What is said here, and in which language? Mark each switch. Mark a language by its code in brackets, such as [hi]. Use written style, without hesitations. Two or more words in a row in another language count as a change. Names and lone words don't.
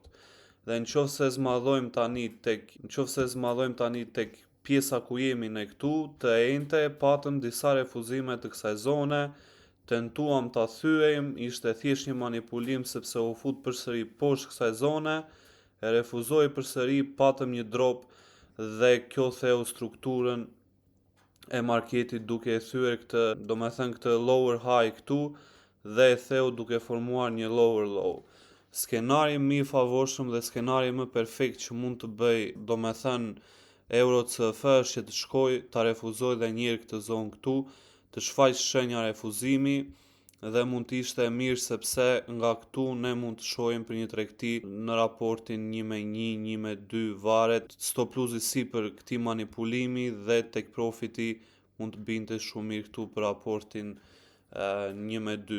[sq] Dhe nëse zmadhojmë tani tek pjesa ku jemi ne këtu, të enjte patëm disa refuzime të kësaj zone, tentuam ta thyejm, ishte thjesht një manipulim sepse u fut përsëri poshtë kësaj zone, e refuzoi përsëri, patëm një drop dhe kjo theu strukturën e marketit duke e thyer këtë, do me thënë këtë [en] lower high [sq] këtu dhe e theu duke formuar një [en] lower low. [sq] Skenari më i favorshëm dhe skenari më perfekt që mund të bëj, do me thënë Euro CF është që të shkoj, ta refuzoj dhe njërë këtë zonë këtu, të shfaq shenja refuzimi dhe mund të ishte mirë sepse nga këtu ne mund të shohim për një tregti në raportin 1-1, 1-2 varet, [en] stop loss-i [sq] sipër këtij manipulimi dhe [en] take profiti [sq] mund të binte shumë mirë këtu për raportin 1-2.